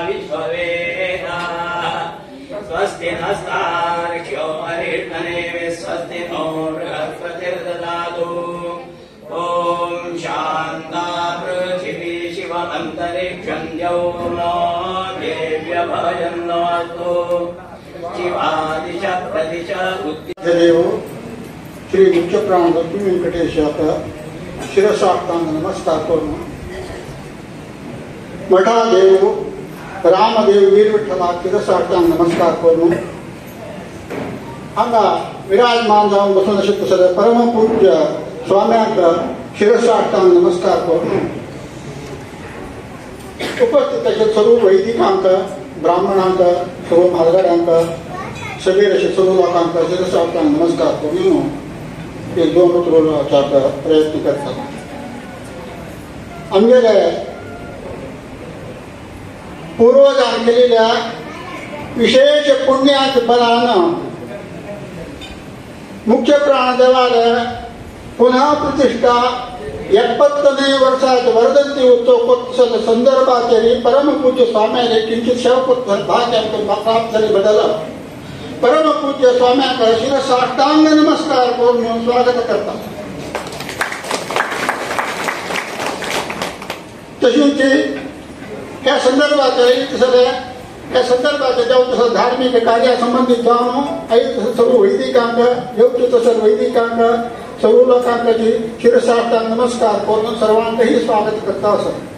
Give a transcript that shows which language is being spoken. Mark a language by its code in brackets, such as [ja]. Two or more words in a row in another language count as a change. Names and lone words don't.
[sa] विश्ववेदाः स्वस्ति नस्तार्क्ष्यो अरिष्टनेमिः स्वस्ति नो बृहस्पतिर्ददातु। ओम शान्ता पृथिवी शिवमन्तरिक्षं द्यौर्नो देव्यभजन्नोऽस्तु शिवादिश प्रतिश [kok] देव श्री मुख्य प्राण लक्ष्मी वेंकटेश शिरसाष्टांग नमस्कार करून मठादेव रामदेव वीर विठ्ठला शिरसाष्टांग नमस्कार करून हांगा विराजमान जावन बसून आशिल्ले सगळे परम पूज्य स्वाम्यांक शिरसाष्टांग नमस्कार करून उपस्थित आशिल्ले सर्व वैदिकांक ब्राह्मणांक सर्व म्हालगड्यांक सगळे अशे सर्व लोकांक शिरसाष्टांग नमस्कार करून एक दोन उतरोवपाचो प्रयत्न करतात। आमगेले पूर्वजांनी केलेल्या विशेष पुण्याच्या बलान मुख्य प्राणदेवालय पुनः प्रतिष्ठा 70ನೇ वर्षाचे वर्धंती उत्सव संदर्भात परमपूज्य स्वाम्याने किंचित सेवा भाग्य प्राप्त झाले बदल परम पूज्य स्वाम्यांका शिरसाष्टांग नमस्कार करून स्वागत करता। तशीच ह्या संदर्भात ह्या संदर्भात जाऊन तसं धार्मिक कार्या संबंधित जाऊन सर्व वैदिकांक योग्य तसं वैदिकांक सर्व लोकांची शिरसाष्टांग नमस्कार करून सर्वांकही स्वागत करता असं।